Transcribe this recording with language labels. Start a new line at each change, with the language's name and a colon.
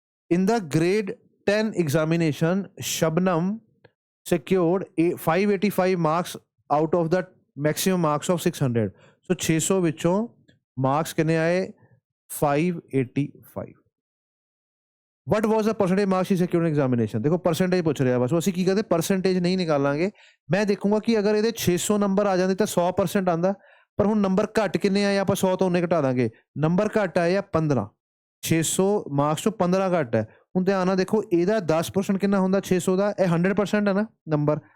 English: In the grade 10 examination, Shabnam secured 585 marks out of the maximum marks of 600.
Punjabi: So 600 ਵਿੱਚੋਂ marks ਕਿੰਨੇ ਆਏ 585।
English: What was the percentage marks she secured in examination?
Punjabi: देखो percentage ਪੁੱਛ ਰਿਹਾ ਬਸ। ਅਸੀਂ ਕੀ ਕਰਦੇ percentage ਨਹੀਂ ਨਿਕਾਲਾਂਗੇ। ਮੈਂ ਦੇਖੂੰਗਾ ਕਿ ਅਗਰ ਇਹਦੇ 600 ਨੰਬਰ ਆ ਜਾਂਦੇ ਤਾਂ 100% ਆਂਦਾ, ਪਰ ਹੁਣ ਨੰਬਰ ਘੱਟ ਕਿੰਨੇ ਆਏ ਆਪਾਂ 100 ਤੋਂ ਉਹਨੇ ਘਟਾ ਦਾਂਗੇ। ਨੰਬਰ ਘੱਟ ਆਏ ਆ 15, 600 ਮਾਰਕਸ ਤੋਂ 15 ਘੱਟ ਹੈ। ਹੁਣ ਧਿਆਨ ਨਾਲ ਦੇਖੋ ਇਹਦਾ 10% ਕਿੰਨਾ ਹੁੰਦਾ 600 ਦਾ, ਇਹ 100% ਹੈ ਨਾ ਨੰਬਰ।